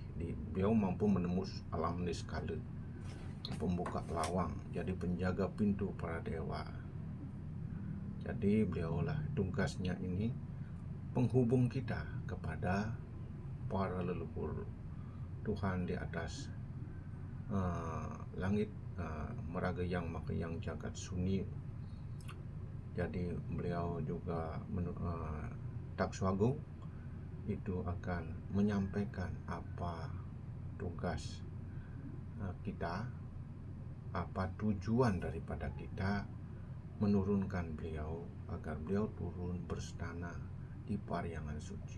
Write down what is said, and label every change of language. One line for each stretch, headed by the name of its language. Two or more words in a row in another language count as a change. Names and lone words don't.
Indonesian: Beliau mampu menembus alam niskala, pembuka lawang, jadi penjaga pintu para dewa. Jadi beliaulah tugasnya ini penghubung kita kepada para leluhur Tuhan di atas langit,
Balinese: meragayang makayang jagat sunyi.
Indonesian: Jadi beliau juga Taksu Agung itu akan menyampaikan apa tugas kita, apa tujuan daripada kita menurunkan beliau agar beliau turun berstana di Paryangan Suci.